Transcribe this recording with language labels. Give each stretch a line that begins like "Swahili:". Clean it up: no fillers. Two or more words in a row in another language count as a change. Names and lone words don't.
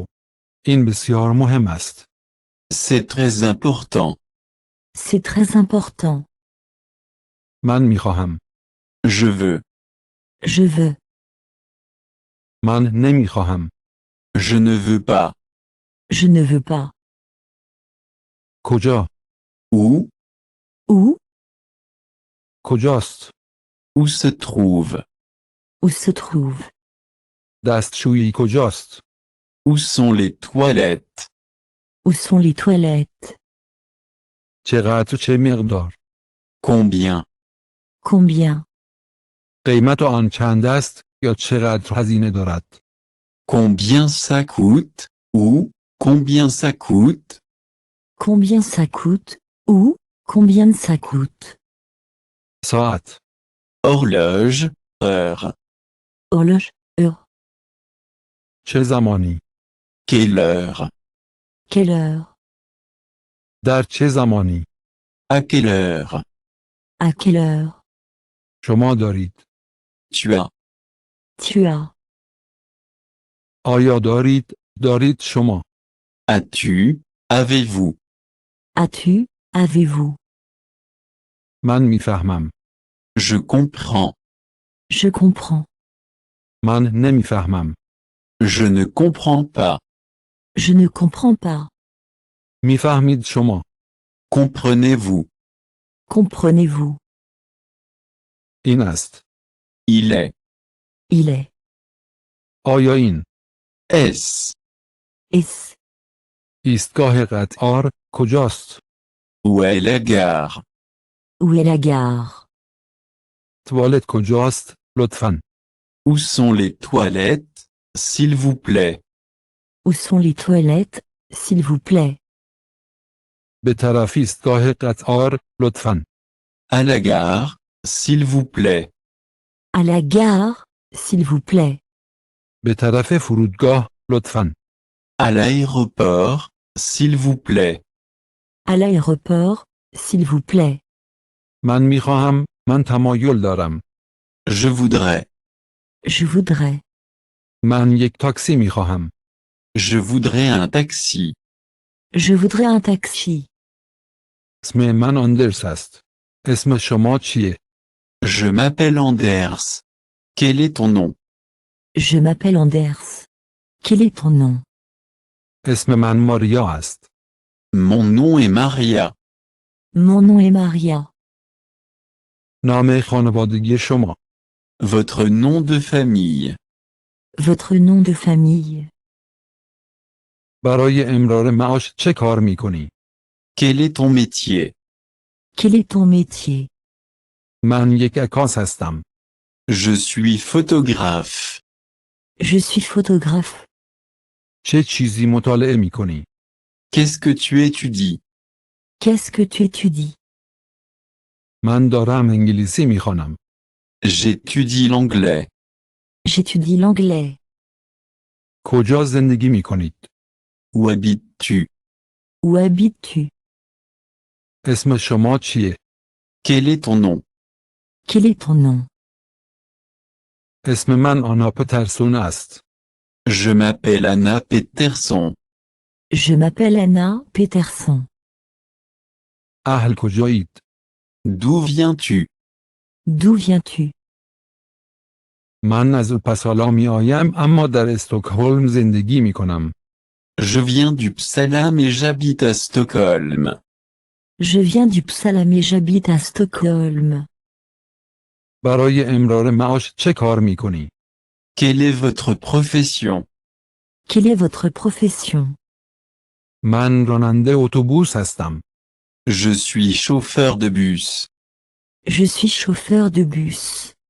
Persian: این بسیار مهم است.
French: C'est très important. C'est très important.
Persian: من میخواهم.
French: Je veux. Je veux.
Persian: من نمیخواهم.
French: Je ne veux pas. Je ne veux pas.
Persian: کجا؟
French: Où? Où?
Persian: کجاست؟
French: Où se trouve? Où se trouve?
Persian: دستشویی کجاست؟
French: Où sont les toilettes? Où sont les toilettes?
Persian: چقدر و چه مقدار؟
French: Combien? Combien?
Persian: قیمت آن چند است یا چقدر هزینه دارد؟
French: Combien ça coûte? Ou, combien ça coûte? Combien ça coûte? Où? Combien ça coûte?
Persian: ساعت.
French: Horloge, heure. Horloge, heure.
Persian: چه زمانی؟
French: Quelle heure? Quelle heure?
Persian: در چه زمانی؟
French: À quelle heure? À quelle heure?
Persian: شما دارید.
French: Tu as. Tu as.
Persian: آیا دارید؟ دارید شما.
French: As-tu? Avez-vous? As-tu? Avez-vous?
Persian: من میفهمم.
French: Je comprends. Je comprends.
Persian: من نمیفهمم.
French: Je ne comprends pas. Je ne comprends pas.
Persian: میفهمید شما.
French: Comprenez-vous? Comprenez-vous?
Persian: این است.
French: Il est. Il est.
Persian: آیا این
French: Est-ce? Est-ce?
Persian: ایستگاه قطار کجاست؟
French: Où est la gare? Où est la gare?
Persian: توالت کجاست؟ لطفاً.
French: Où sont les toilettes, s'il vous plaît? Où sont les toilettes, s'il vous plaît?
Persian: به طرف ایستگاه قطار لطفاً.
French: À la gare, s'il vous plaît. À la gare, s'il vous plaît.
Persian: به طرف فرودگاه لطفاً.
French: À l'aéroport, s'il vous plaît. À l'aéroport, s'il vous plaît.
Persian: من تمایل دارم.
French: Je voudrais. Je voudrais.
Persian: من یک تاکسی میخواهم.
French: Je voudrais un taxi. Je voudrais un taxi.
Persian: اسم من آندرس است. اسم شما چیه؟
French: Je m'appelle Anders. Quel est ton nom? Je m'appelle Anders. Quel est ton nom?
Persian: اسم من ماریا است.
French: Mon nom est Maria. Mon nom est Maria.
Persian: نام خانوادگی شما.
French: Votre nom de famille. Votre nom de famille.
Persian: برای امرار معاش چه کار میکنی؟
French: Quel est ton métier? Quel est ton métier?
Persian: من یک عکاس هستم.
French: Je suis photographe. Je suis photographe.
Persian: چه چیزی مطالعه میکنی؟
French: Qu'est-ce que tu étudies? Qu'est-ce que tu étudies?
Persian: من دارم انگلیسی میخوانم.
French: J'étudie l'anglais. J'étudie l'anglais.
Persian: کجا زندگی میکنید؟
French: Où habites-tu? Où habites-tu?
Persian: اسم شما چیه؟
French: Quel est ton nom? Quel est ton nom?
Persian: اسم من آنا پترسون است.
French: Je m'appelle Anna Peterson. Je m'appelle Anna Peterson.
Persian: اهل کجایید؟
French: D'où viens-tu? D'où viens-tu?
Persian: من از اوپسالا می آیم اما در استکهلم زندگی می کنم.
French: Je viens du Psalam et j'habite à Stockholm. Je viens du Psalam et j'habite à Stockholm.
Persian: برای امرار معاش چه کار می کنی؟
French: Quelle est votre profession? Quelle est votre profession?
Persian: من راننده اتوبوس هستم.
French: Je suis chauffeur de bus. Je suis chauffeur de bus.